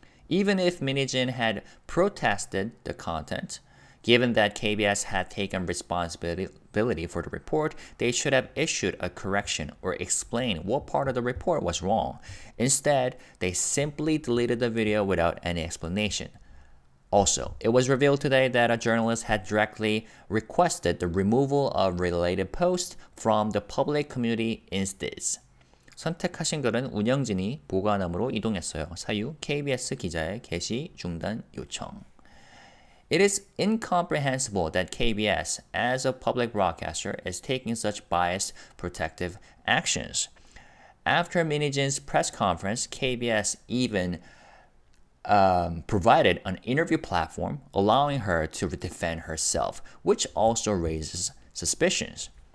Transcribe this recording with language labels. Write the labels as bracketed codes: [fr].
[en] Even if Minijin had protested the content, given that KBS had taken responsibility for the report, they should have issued a correction or explained what part of the report was wrong. Instead, they simply deleted the video without any explanation. Also, it was revealed today that a journalist had directly requested the removal of related posts from the public community instead. [ko] 선택하신 글은 운영진이 보관함으로 이동했어요. 사유 KBS 기자의 게시 중단 요청. [en] It is incomprehensible that KBS, as a public broadcaster, is taking such biased protective actions. After Minijin's press conference, KBS even provided an interview platform allowing her to defend herself, which also raises suspicions.